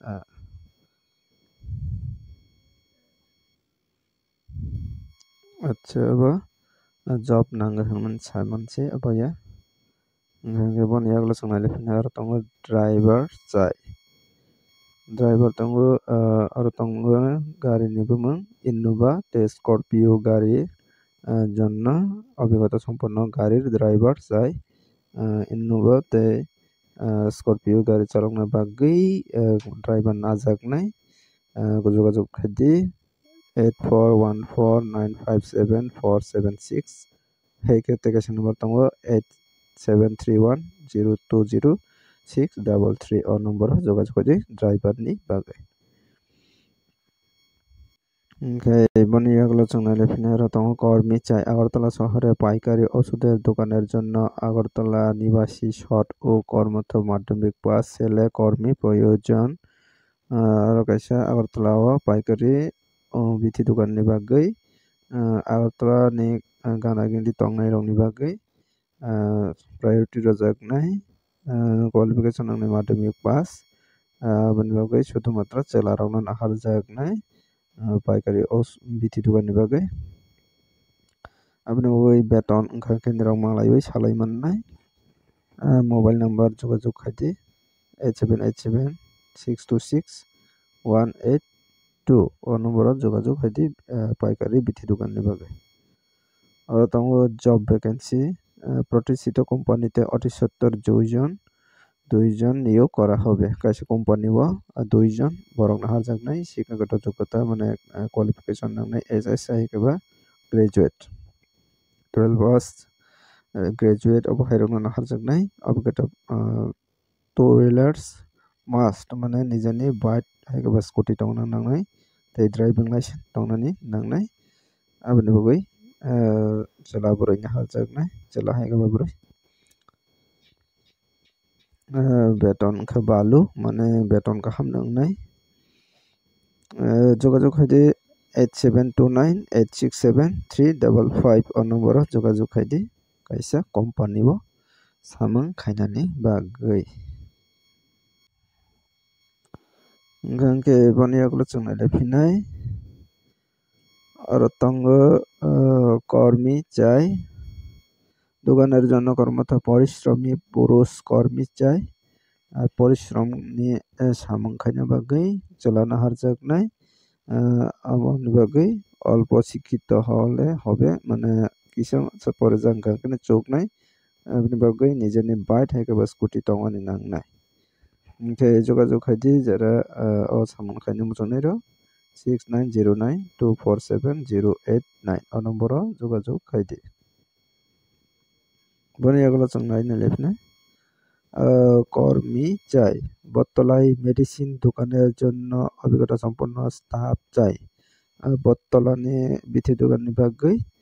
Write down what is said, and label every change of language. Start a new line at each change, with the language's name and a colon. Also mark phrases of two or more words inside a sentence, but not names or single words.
Kok Borok: acha abo job nangor hingmani saimannasi abo ya boni yagulo jong nailaiphine aro tongo driver chai driver tongo aro tongo gari ni bumung Innova tei Scorpio gari jonno obhigota
Bangla: সম্পন্ন গাড়ির
Kok Borok: driver chai Innova tei Scorpio gari chalokna bagui driver najaknai jogajog khaidi 8414957476 haikhe tei kaisa number tongo 8731020633 o number o jogajog khaidi driver ni bagui boni yagulo jong nailaiphine aro tongo
Bangla: কর্মী chai Agartala শহরে পাইকারি ওষুধের দোকানের জন্য আগরতলা নিবাসী শর্ট ও কর্মরত মাধ্যমিক পাস ছেলে কর্মী প্রয়োজন
Kok Borok: aro kaisa Agartala o paikari bithi dogan ni bagui Agartala ni gana gindi tongnai rok ni bagui priority rojaknai qualification nangnai madhyamik pass aboni bagui sudhumatro chela rok no naharjaknai paikari bithi dogan ni bagui aboni bagui beton wngkha khe rok manglaioi salai mannai mobile number jogajog khaidi 8787626182 o number o jogajog khaidi paikari bithi dogan ni bagui aro tongo job vacancy প্রতিষ্ঠিত
Bangla: কোম্পানিতে অতি সত্তর দুইজন নিয়োগ করা হবে কাছে কোম্পানি ও দুইজন বরং
Kok Borok: নাহারজাকনাই শিক্ষাগত যোগ্যতা মানে কোয়ালিফিকেশন নাংনাই এসএসসি এবা গ্রাজুয়েট 12 পাস গ্রাজুয়েট অব হাইরং নাহারজাকনাই অবগত
English: two wheelers must
Kok Borok: মানে নিজেনি বাইক এবা স্কুটি টংনা নাংনাই tei driving license tongnani nangnai aboni bagui chela boroi naharjaknai chela haikhe boroi beton wngkha balu mane beton kaham nangnai jogajog khaidi 8729867355 o number o jogajog khaidi kaisa company o samung khainani bagui hingkhe boni yagulo chong nailaiphine aro tongo
Bangla: কর্মী চাই দোকানের জন্য কর্মরত পরিশ্রমী পুরুষ কর্মী চাই আর পরিশ্রম নিয়ে
Kok Borok: samung khaina bagui chela naharjaknai aboni bagui
Bangla: অল্প শিক্ষিত হলে হবে
Kok Borok: মানে কিসম পরে জাঙ্গা কেন চোখ নাই aboni bagui নিজেনি বাইক হাইকে স্কুটি tongmani nangnai hingkhe jogajog khaidi jara o samung khaina muchungnai ro
Bangla: 6909247089 o number o jogajog khaidi
Kok Borok: boni yagulo chong nailaiphine
Bangla: কর্মী চাই বটতলায় মেডিসিন দোকানের জন্য অভিজ্ঞতা সম্পন্ন স্টাফ চাই
Kok Borok: বটতলানি বিথি দোকাননি bagui